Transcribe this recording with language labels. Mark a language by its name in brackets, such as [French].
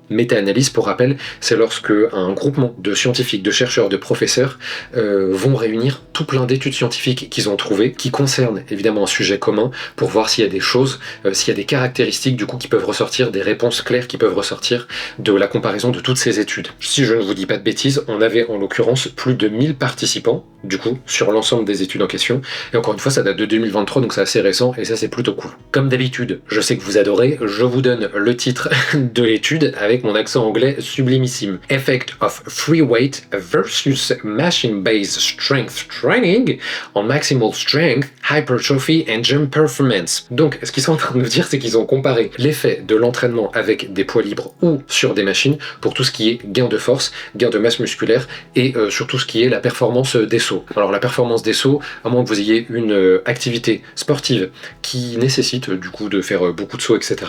[French] Méta-analyse, pour rappel, c'est lorsque un groupement de scientifiques, de chercheurs, de professeurs vont réunir tout plein d'études scientifiques qu'ils ont trouvées, qui concernent évidemment un sujet commun, pour voir s'il y a des choses, s'il y a des caractéristiques du coup qui peuvent ressortir, des réponses claires qui peuvent ressortir de la comparaison de toutes ces études. Si je ne vous dis pas de bêtises, on avait en l'occurrence plus de 1000 participants, du coup, sur l'ensemble des études en question, et encore une fois ça date de 2023, donc c'est assez récent, et ça c'est plutôt cool. Comme d'habitude, je sais que vous adorez, je vous donne le titre de l'étude avec mon accent anglais sublimissime. [English] Effect of free weight versus machine-based strength training on maximal strength, hypertrophy and gym performance. [French] Donc, ce qu'ils sont en train de nous dire, c'est qu'ils ont comparé l'effet de l'entraînement avec des poids libres ou sur des machines pour tout ce qui est gain de force, gain de masse musculaire et sur tout ce qui est la performance des sauts. Alors, la performance des sauts, à moins que vous ayez une activité sportive qui nécessite du coup de faire beaucoup de sauts, etc.